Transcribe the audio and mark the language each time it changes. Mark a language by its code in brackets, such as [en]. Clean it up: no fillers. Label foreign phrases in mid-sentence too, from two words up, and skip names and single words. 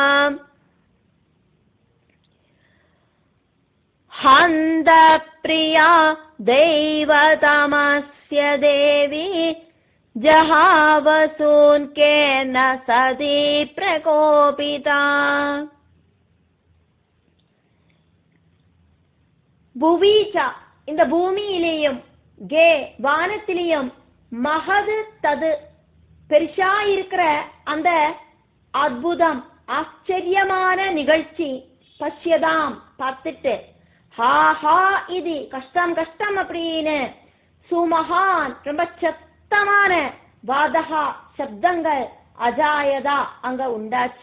[sa] ഹന്ത പ്രിയ ദൈവ തമസ്യ ദേവി ജഹാവസൂൻ കേന സതി പ്രകോപിത. [ta] புவீச்ச இந்த பூமியிலேயும் கே வானத்திலேயும் [sa] महत् तत् [ta] பெரிசா இருக்கிற அந்த அற்புதம் ஆச்சரியமான நிகழ்ச்சி பஷ்யதாம் பார்த்துட்டு ஹா ஹா இது கஷ்டம் கஷ்டம் அப்படின்னு சுமஹான் ரொம்ப சத்தமான வாதஹா சப்தங்கள் அஜாயதா அங்க உண்டாச்சு.